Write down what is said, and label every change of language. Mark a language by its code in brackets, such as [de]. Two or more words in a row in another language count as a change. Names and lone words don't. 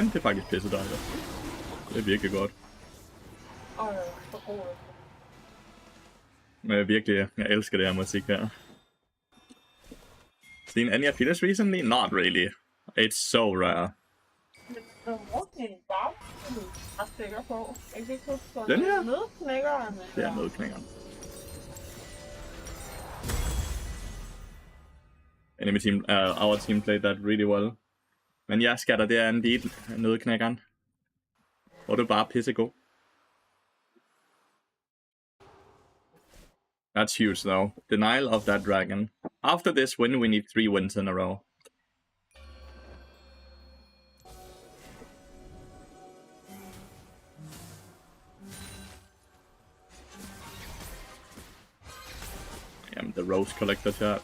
[da] Det er faktisk pisse dejligt. Det er virkelig godt. Men virkelig, jeg elsker det her musik her. [en] Seen any Lathyrus recently? Not really. It's so rare. [da] Den her? Det er nødknækkeren. [en] Enemy team, our team played that really well. [da] Men ja, skatter, det er en del nødknækkeren. Hvor du bare pissegod. [en] That's huge though. Denial of that dragon. After this win, we need 3 wins in a row. The rose collector chat.